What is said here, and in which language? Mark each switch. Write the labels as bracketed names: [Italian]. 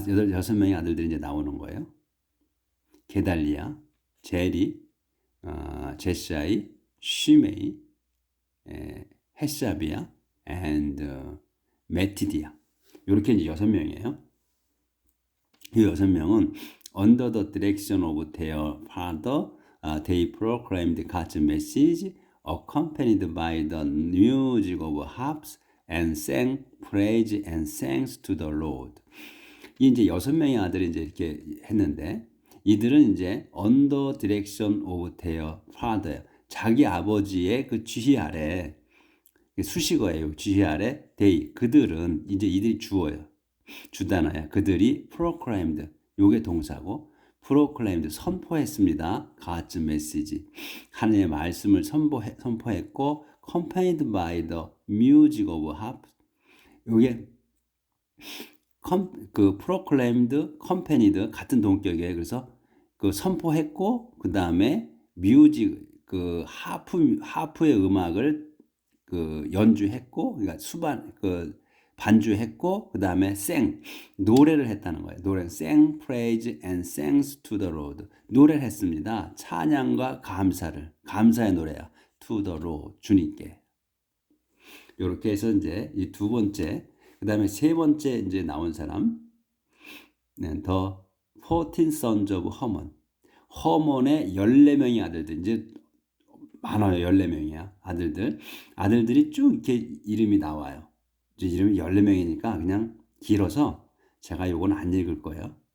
[Korean] 여섯 명의 아들들이 이제 나오는 거예요. 게달리아, 제리, 제사이, 쉬메이, 헤사비아, and 메티디아. 이렇게 이제 여섯 명이에요. 이 여섯 명은 [English] under the direction of their father, they proclaimed God's message, accompanied by the music of harps, and sang praise and thanks to the Lord. [Korean] 이 이제 여섯 명의 아들이 이제 이렇게 했는데, 이들은 이제 [English] under direction of their father, [Korean] 자기 아버지의 그 지휘 아래, 수식어예요. 지휘 아래 they, 그들은 이제 이들이 주단어야. 그들이 proclaimed, 요게 동사고, proclaimed 선포했습니다. [English] God's message, [Korean] 하나님의 말씀을 선포했고, [English] accompanied by the music of harp, [Korean] 요게 그 [English] proclaimed, accompanied [Korean] 같은 동격이에요. 그래서 그 선포했고, 그 다음에 music, 그 하프의 음악을 그 연주했고, 그러니까 반주했고, 그 다음에 노래를 했다는 거예요. [English] sang praise and thanks to the Lord. [Korean] 노래를 했습니다. 찬양과 감사의 노래야. [English] to the Lord, [Korean] 주님께. 이렇게 해서 이제 이 두 번째, 그 다음에 세 번째 이제 나온 사람, [English] the 14 sons of Haman. [Korean] 허몬의 14명의 아들들, 이제 많아요. 14명이야. 아들들이 쭉 이렇게 이름이 나와요. 이제 이름이 14명이니까 그냥 길어서 제가 요건 안 읽을 거예요.